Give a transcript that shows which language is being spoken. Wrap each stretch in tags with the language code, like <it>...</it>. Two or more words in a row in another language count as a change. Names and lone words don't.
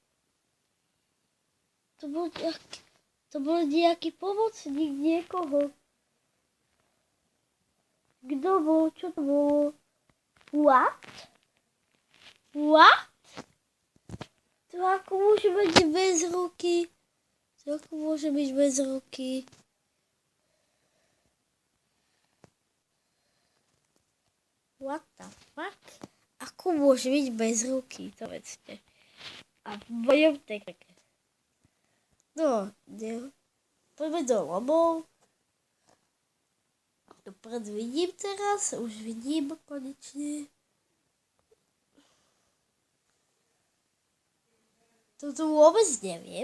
<sk>To bol nejaký pomocník niekoho. Kto bol? Čo to bolo? What? To ako môže byť bez ruky?</sk> <en>What the fuck?</en> <sk>Ako môže byť bez ruky? To vedzte. A v mojom tekke. No, poďme do lomov. Dopredu vidím teraz, už vidím konečne. Toto vôbec neviem.</sk>